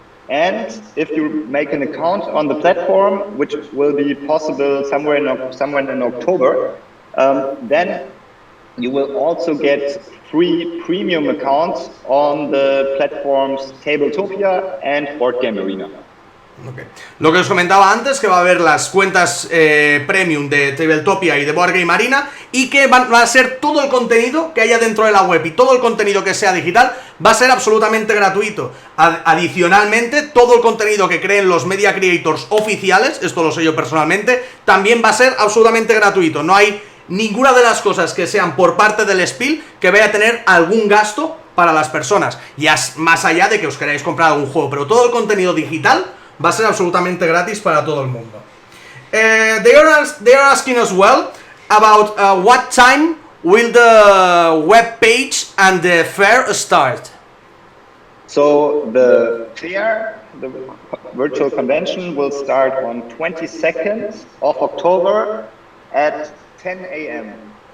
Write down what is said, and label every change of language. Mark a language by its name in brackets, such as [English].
[English] And if you make an account on the platform, which will be possible somewhere in October, then you will also get free premium accounts on the platforms Tabletopia and Board Game Arena. Okay. [Spanish] Lo que os comentaba antes, que va a haber las cuentas premium de Tabletopia y de Board Game Arena, y que va a ser todo el contenido que haya dentro de la web y todo el contenido que sea digital va a ser absolutamente gratuito. Adicionalmente, todo el contenido que creen los media creators oficiales, esto lo sé yo personalmente, también va a ser absolutamente gratuito. No hay ninguna de las cosas que sean por parte del SPIEL que vaya a tener algún gasto para las personas, ya más allá de que os queráis comprar algún juego, pero todo el contenido digital va a ser absolutamente gratis para todo el mundo. [English] They are asking as well about what time will the web page and the fair start. So the fair, the virtual convention, will start on 22nd of October at 10 a.m.